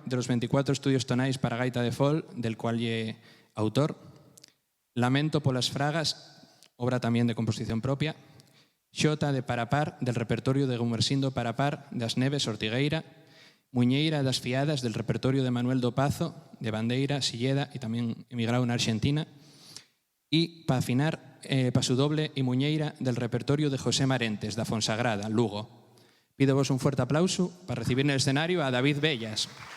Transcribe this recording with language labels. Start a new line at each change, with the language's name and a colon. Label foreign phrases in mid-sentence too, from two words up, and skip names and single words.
Spanish: de los 24 estudios tonais para gaita de fol, del cual lle autor, Lamento polas Fragas, obra también de composición propia, Xota de Parapar, del repertorio de Gumersindo Parapar, das Neves Ortigueira, Muñeira das Fiadas, del repertorio de Manuel do Pazo, de Bandeira, Silleda y también emigrado en Argentina, y para afinar, Pasu Doble y Muñeira, del repertorio de José Marentes, da Fonsagrada, Lugo. Pido vos un fuerte aplauso para recibir en el escenario a David Bellas.